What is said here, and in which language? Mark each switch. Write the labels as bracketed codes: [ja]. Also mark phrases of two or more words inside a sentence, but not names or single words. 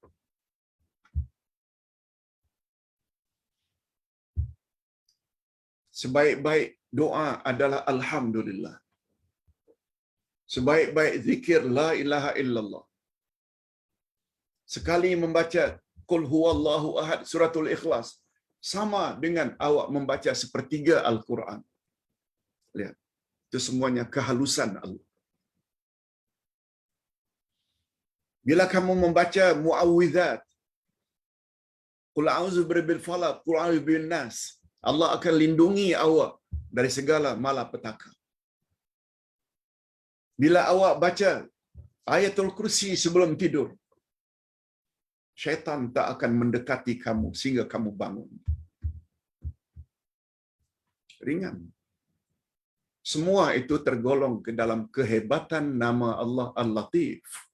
[ms] Sebaik-baik doa adalah Alhamdulillah. Sebaik-baik zikir [ar] لا إله إلا الله. [ms] Sekali membaca [ar] قل هو الله أحد [ms] suratul Ikhlas sama dengan awak membaca sepertiga Al-Quran. Lihat, itu semuanya kehalusan Allah. Bila kamu membaca muawwidzat, [ar] قل أعوذ برب الفلق قل أعوذ بن ناس, [ms] Allah akan lindungi awak dari segala malapetaka. Bila awak baca Ayatul Kursi sebelum tidur, syaitan tak akan mendekati kamu sehingga kamu bangun. Ringan. Semua itu tergolong ke dalam kehebatan nama Allah Al-Latif.